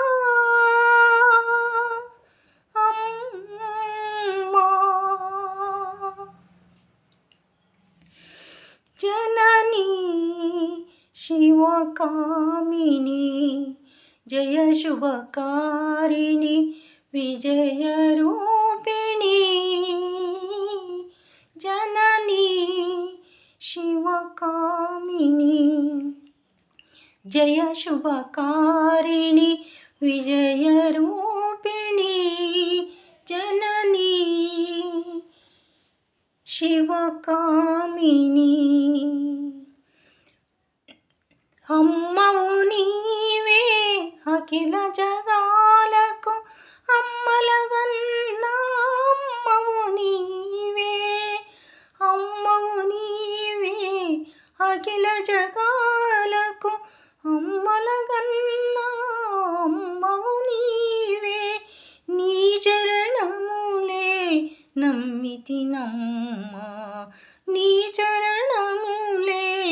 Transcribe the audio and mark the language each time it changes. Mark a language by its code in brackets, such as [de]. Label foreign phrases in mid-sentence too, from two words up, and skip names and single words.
[sa] ಅಮ್ಮ ಜನನಿ ಶಿವಕಾಮಿನಿ ಜಯ ಶುಭಕಾರಿಣಿ ವಿಜಯ ರೂಪಿಣಿ ಜನನಿ ಶಿವಕಾಮಿನಿ ಜಯ ಶುಭಕಾರಿಣಿ ವಿಜಯ ರೂಪಿಣಿ ಜನನಿ ಶಿವಕಾಮಿನಿ. [te] అమ్మవు నీవే అఖిల జగాలకు అమ్మలగన్న అమ్మవు నీవే అమ్మవు నీవే అఖిల జగాలకు అమ్మలగన్న అమ్మవు నీవే నీ చరణములే నమ్మితినమ్మ నీ చరణములే